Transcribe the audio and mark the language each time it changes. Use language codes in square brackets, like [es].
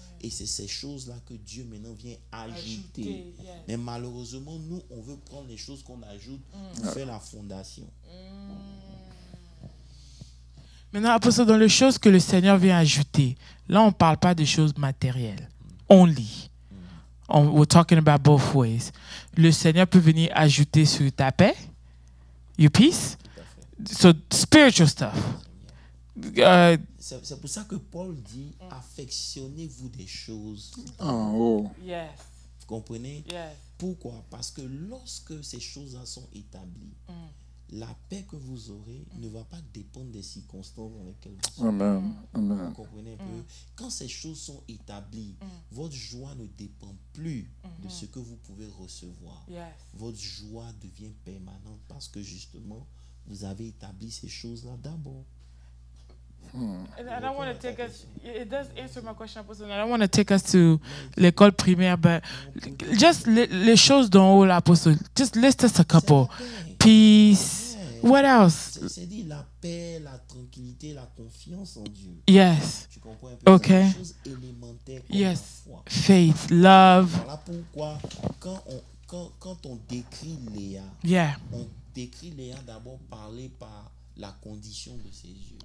[fr] Et c'est ces choses-là que Dieu maintenant vient ajouter. Mais malheureusement, nous, on veut prendre les choses qu'on ajoute pour faire la fondation. Maintenant, apôtre, dans les choses que le Seigneur vient ajouter, là, on ne parle pas des choses matérielles. [en] Only. We're talking about both ways. [fr] Le Seigneur peut venir ajouter sur ta paix, [en] your peace, so spiritual stuff. [fr] C'est pour ça que Paul dit affectionnez-vous des choses. En haut. [en] Yes, [fr] Vous comprenez? [en] yes. [fr] Pourquoi? Parce que lorsque ces choses-là sont établies, la paix que vous aurez ne va pas dépendre des circonstances dans lesquelles vous serez. Amen. Vous Amen. comprenez un peu? Quand ces choses sont établies, votre joie ne dépend plus de ce que vous pouvez recevoir. [en] Yes. [fr] Votre joie devient permanente parce que justement, vous avez établi ces choses-là d'abord. [en] And I don't want to take us, it does answer my question, Apostle, and I don't want to take us to [fr] l'école primaire, [en] but just [fr] les choses d'en haut, [en] l'Apostle, just list us a couple. Peace. What else? [fr] C'est dit la paix, la tranquillité, la confiance en Dieu. [en] Yes. [fr] Tu comprends un peu? Ok. C'est des choses élémentaires comme la [en] Yes. [fr] foi. [en] Faith, love. [fr] Voilà pourquoi quand on décrit Léa, [en] Yeah. [fr] on décrit Léa d'abord parler par la condition de ses yeux.